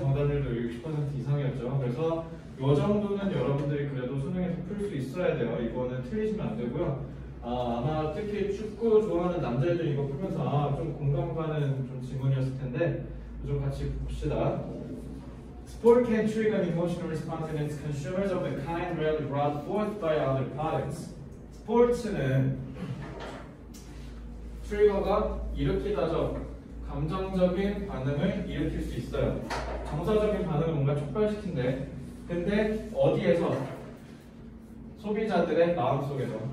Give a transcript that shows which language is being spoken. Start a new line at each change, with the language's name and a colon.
Korean: 정답률도 60% 이상이었죠. 그래서 이 정도는 여러분들이 그래도 수능에서 풀 수 있어야 돼요. 이거는 틀리시면 안 되고요. 아마 특히 축구 좋아하는 남자애들 이거 풀면서 좀 공감 가는 좀 질문이었을 텐데 좀 같이 봅시다.
English: Sport can trigger an emotional response in its consumers of the kind rarely brought forth by other products.
Korean: 스포츠는 트리거가 일으키다죠. 감정적인 반응을 일으킬 수 있어요. 정서적인 반응을 뭔가 촉발시킨대. 근데 어디에서? 소비자들의 마음속에서.